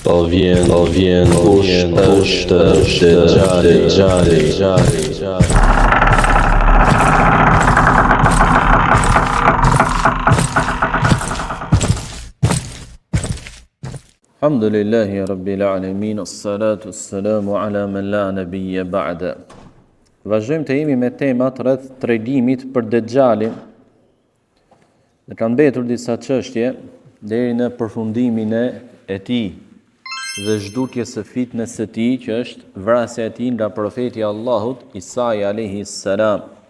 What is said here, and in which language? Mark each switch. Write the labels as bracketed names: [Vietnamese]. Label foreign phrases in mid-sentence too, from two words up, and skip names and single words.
[Albanian] vjen kush është Dejjali. [Arabic] الحمد لله رب العالمين، الصلاة السلام على من لا نبي بعده. [Albanian] Vazhdojmë të jemi me temat rreth tregimit për Dejjalin. Dhe kanë mbetur disa çështje deri në përfundimin e tij dhe zhdukjes së fitnes së tij, që është vrasja e tij nga profeti i Allahut Isa [Arabic] عليه السلام.